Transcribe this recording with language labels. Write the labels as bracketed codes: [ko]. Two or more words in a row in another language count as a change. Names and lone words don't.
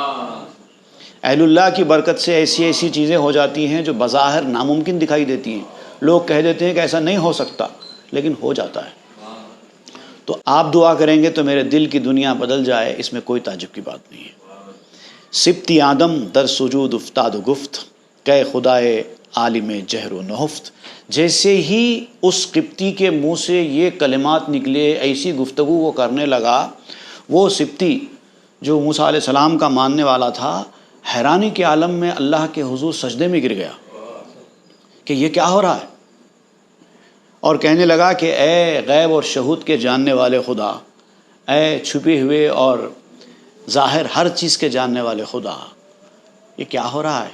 [ur] اہل اللہ کی برکت سے ایسی چیزیں ہو جاتی ہیں جو بظاہر ناممکن دکھائی دیتی ہیں، لوگ کہہ دیتے ہیں کہ ایسا نہیں ہو سکتا، لیکن ہو جاتا ہے۔ تو آپ دعا کریں گے تو میرے دل کی دنیا بدل جائے، اس میں کوئی تعجب کی بات نہیں ہے۔ [fa] سبتی آدم در سجود افتاد و گفت کہ خدائے عالم جہر و نہفت. [ur] جیسے ہی اس قبطی کے منہ سے یہ کلمات نکلے، ایسی گفتگو وہ کرنے لگا، وہ سبتی جو موسیٰ علیہ السلام کا ماننے والا تھا، حیرانی کے عالم میں اللہ کے حضور سجدے میں گر گیا کہ یہ کیا ہو رہا ہے، اور کہنے لگا کہ اے غیب اور شہود کے جاننے والے خدا، اے چھپے ہوئے اور ظاہر ہر چیز کے جاننے والے خدا، یہ کیا ہو رہا ہے.